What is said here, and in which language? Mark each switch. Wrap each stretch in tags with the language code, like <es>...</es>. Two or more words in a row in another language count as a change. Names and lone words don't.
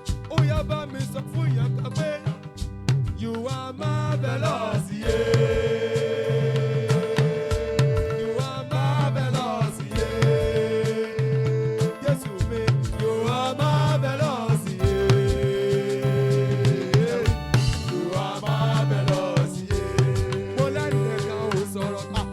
<yo>Ó yá, bá mi sọ fún ìyá kan pé,</yo> <en>"You are marvelous, yeah." You are marvelous, yeah.</en> <yo>Jésù mi,</yo> <en>you are marvelous, yeah. You are marvelous, yeah.</en> <yo>Mo lẹ́nu ẹ̀ka ò sọ̀rọ̀.</yo>